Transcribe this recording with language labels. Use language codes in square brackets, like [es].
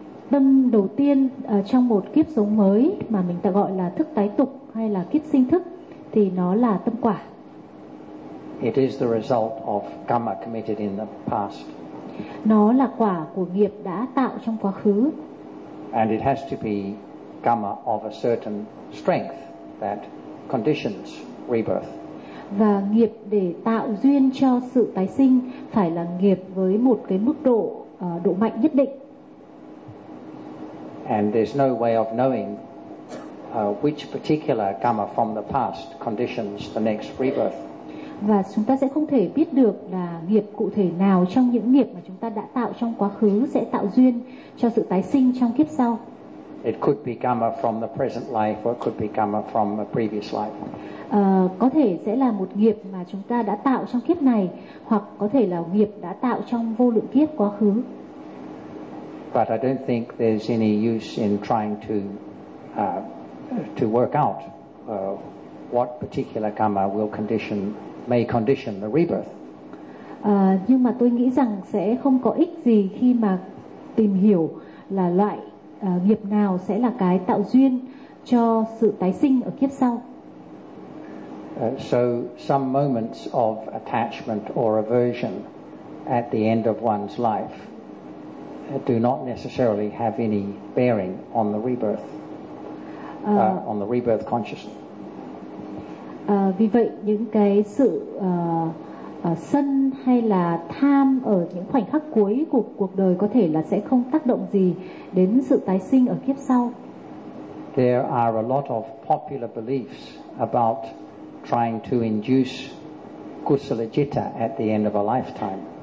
[vi] Tâm đầu tiên trong một kiếp sống mới mà mình ta gọi là thức tái tục hay là kiếp sinh thức thì nó là tâm quả. [en] It is the result of karma committed in the past. [vi] Nó là quả của nghiệp đã tạo trong quá khứ. [en] And it has to be karma of a certain strength that conditions rebirth. [vi] Và nghiệp để tạo duyên cho sự tái sinh phải là nghiệp với một cái mức độ độ mạnh nhất định. [en] And there's no way of knowing which particular karma from the past conditions the next rebirth. [vi] Và chúng ta sẽ không thể biết được là nghiệp cụ thể nào trong những nghiệp mà chúng ta đã tạo trong quá khứ sẽ tạo duyên cho sự tái sinh trong kiếp sau. [en] It could be karma from the present life or it could be karma from a previous life. [vi] Có thể sẽ là một nghiệp mà chúng ta đã tạo trong kiếp này hoặc có thể là nghiệp đã tạo trong vô lượng kiếp quá khứ. [en] But I don't think there's any use in trying to work out what particular karma may condition the rebirth. [vi] Nhưng mà tôi nghĩ rằng sẽ không có ích gì khi mà tìm hiểu là loại nghiệp nào sẽ là cái tạo duyên cho sự tái sinh ở kiếp sau. [en] So some moments of attachment or aversion at the end of one's life do not necessarily have any bearing on the rebirth, on the rebirth consciousness. [vi] Vì vậy những cái sự sân hay là tham ở những khoảnh khắc cuối của cuộc đời có thể là sẽ không tác động gì đến sự tái sinh ở kiếp sau. [en] There are a lot of popular beliefs about trying to induce kusala citta at the end of a lifetime.